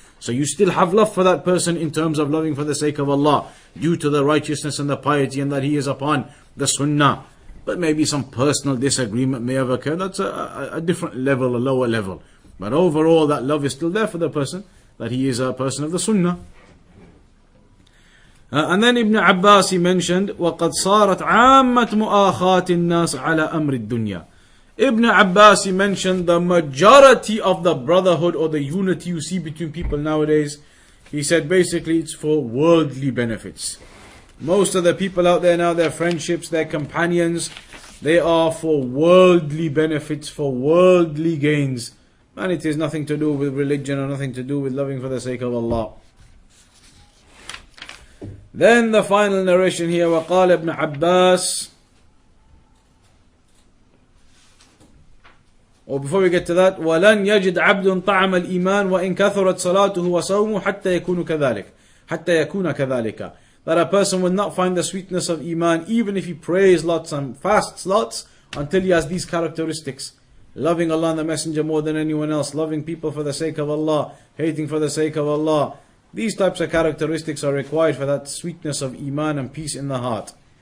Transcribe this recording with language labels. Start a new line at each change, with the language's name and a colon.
English: So you still have love for that person in terms of loving for the sake of Allah, due to the righteousness and the piety and that he is upon the Sunnah. But maybe some personal disagreement may have occurred. That's a different level, a lower level. But overall, that love is still there for the person, that he is a person of the Sunnah. And then Ibn Abbas, he mentioned,
Arabic: وَقَدْ صَارَتْ عَامَّةُ مُؤَاخَاتِ النَّاسِ عَلَى أَمْرِ الدُّنْيَا.
English: Ibn Abbas, he mentioned the majority of the brotherhood or the unity you see between people nowadays. He said basically it's for worldly benefits. Most of the people out there now, their friendships, their companions, they are for worldly benefits, for worldly gains. And it has nothing to do with religion or nothing to do with loving for the sake of Allah. Then the final narration here,
Arabic: وقال ابن عباس
English: Or before we get to that,
Arabic: وَلَنْ يَجِدْ عَبْدٌ طَعَمَ الْإِيمَانِ وَإِنْ كَثُرَتْ صَلَاتُهُ وَصَوْمُهُ حَتَّى يَكُونَ كَذَلِكَ.
English: That a person will not find the sweetness of Iman even if he prays lots and fasts lots, until he has these characteristics. Loving Allah and the Messenger more than anyone else, loving people for the sake of Allah, hating for the sake of Allah. These types of characteristics are required for that sweetness of Iman and peace in the heart.